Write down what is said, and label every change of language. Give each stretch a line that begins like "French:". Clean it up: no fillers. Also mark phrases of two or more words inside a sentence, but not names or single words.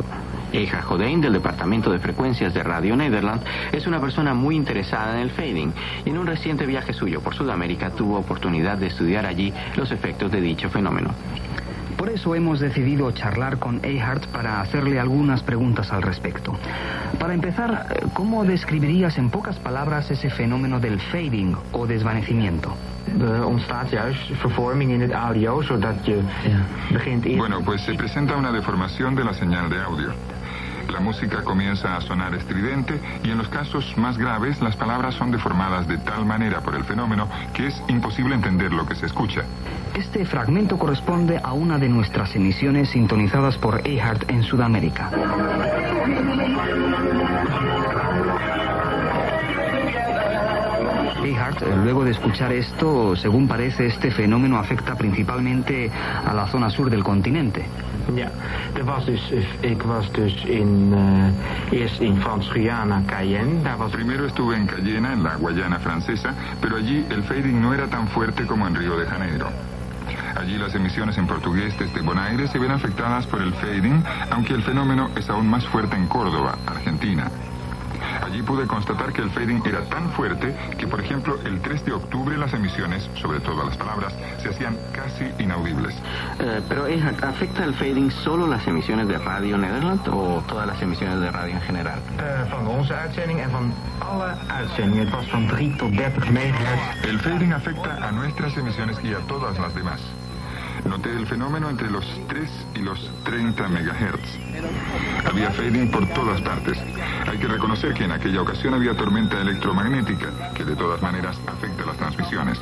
Spanish: Eihard Hodein, del Departamento de Frecuencias de Radio Nederland, es una persona muy interesada en el fading y en un reciente viaje suyo por Sudamérica tuvo oportunidad de estudiar allí los efectos de dicho fenómeno. Por eso hemos decidido charlar con Eihard para hacerle algunas preguntas al respecto. Para empezar, ¿cómo describirías en pocas palabras ese fenómeno del fading o desvanecimiento?
Dutch: Ontstaat juist vervorming in het audio, zodat je begint eerst...
Spanish: Bueno, pues se presenta una deformación de la señal de audio. La música comienza a sonar estridente y en los casos más graves las palabras son deformadas de tal manera por el fenómeno que es imposible entender lo que se escucha. Este fragmento corresponde a una de nuestras emisiones sintonizadas por Eihard en Sudamérica. Eihard, luego de escuchar esto, según parece, este fenómeno afecta principalmente a la zona sur del continente.
Dutch: Ja, ik was dus eerst in Frans-Guyana, Cayenne.
Spanish: Primero estuve en Cayena, en la Guayana francesa, pero allí el fading no era tan fuerte como en Río de Janeiro. Allí las emisiones en portugués desde Bonaire se ven afectadas por el fading, aunque el fenómeno es aún más fuerte en Córdoba, Argentina. Allí pude constatar que el fading era tan fuerte que, por ejemplo, el 3 de octubre las emisiones, sobre todo las palabras, se hacían casi inaudibles. Pero, ¿afecta el fading solo las emisiones de Radio Nederland o todas las emisiones de radio en general?
Dutch: Van onze uitzending en van alle uitzendingen. Het was van 3 tot 30 megahertz.
Spanish: El fading afecta a nuestras emisiones y a todas las demás. Noté el fenómeno entre los 3 y los 30 MHz. Había fading por todas partes. Hay que reconocer que en aquella ocasión había tormenta electromagnética, que de todas maneras afecta las transmisiones.